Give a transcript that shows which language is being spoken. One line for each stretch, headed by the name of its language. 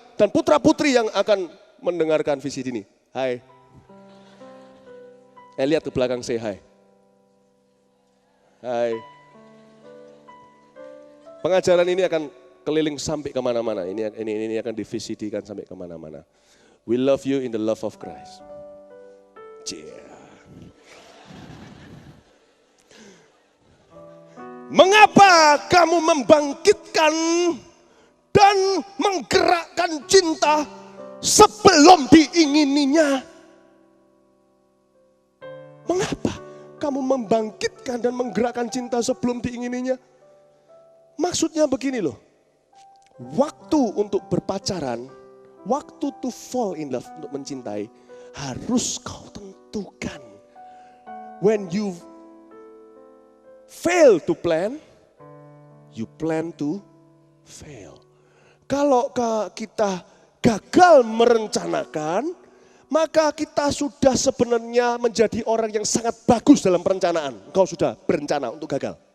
Indonesian: Dan putra-putri yang akan mendengarkan visi ini. Hai. Lihat ke belakang, say hai. Hai. Pengajaran ini akan keliling sampai kemana-mana. Ini akan di-VCD-kan sampai kemana-mana.
English: We love you in the love of Christ.
Indonesian: Mengapa kamu membangkitkan dan menggerakkan cinta sebelum diingininya. Mengapa kamu membangkitkan dan menggerakkan cinta sebelum diingininya? Maksudnya begini loh, waktu untuk berpacaran, waktu
English: to fall in love,
Indonesian: untuk mencintai, harus kau tentukan.
English: When you fail to plan, you plan to fail.
Indonesian: Kalau kita gagal merencanakan, maka kita sudah sebenarnya menjadi orang yang sangat bagus dalam perencanaan. Engkau sudah berencana untuk gagal.